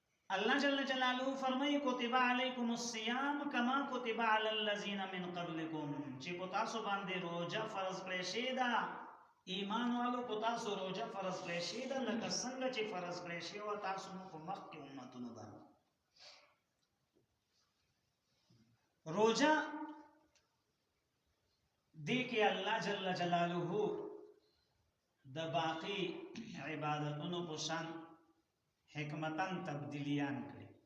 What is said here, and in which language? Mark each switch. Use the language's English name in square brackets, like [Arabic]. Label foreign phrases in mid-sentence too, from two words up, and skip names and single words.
[Arabic] اللہ جل جلالہ فرمائی کتب علیکم الصیام کما کتب علی الذین من قبلکم چې [Pashto] په تاسو باندې روزه فرض کړی شوې ده ایمان والو په تاسو روزه فرض کړی شوې ده لکه څنګه چې فرض کړی شوې وه تاسو په مخکې امتونو باندې روزه دې کې [Arabic] الله جل جلالہ [Pashto] د باقی عبادتونو په شان حکمتن تبدیلیان کړي